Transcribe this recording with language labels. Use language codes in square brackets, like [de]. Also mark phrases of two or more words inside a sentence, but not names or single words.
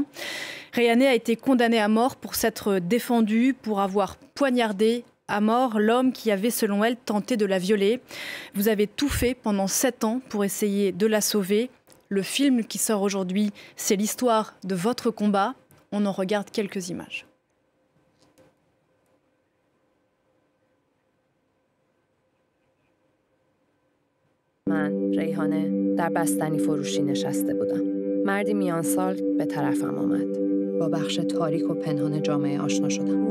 [fr] Rehaneh a été condamnée à mort pour s'être défendue, pour avoir poignardé à mort l'homme qui avait, selon elle, tenté de la violer. Vous avez tout fait pendant 7 ans pour essayer de la sauver. Le film qui sort aujourd'hui, c'est l'histoire de votre combat. On en regarde quelques images. [fa] من ریحانه در بستنی فروشی نشسته بودم. مردی میان سال به طرفم آمد. با بخش تاریک و پنهان جامعه آشنا شدم.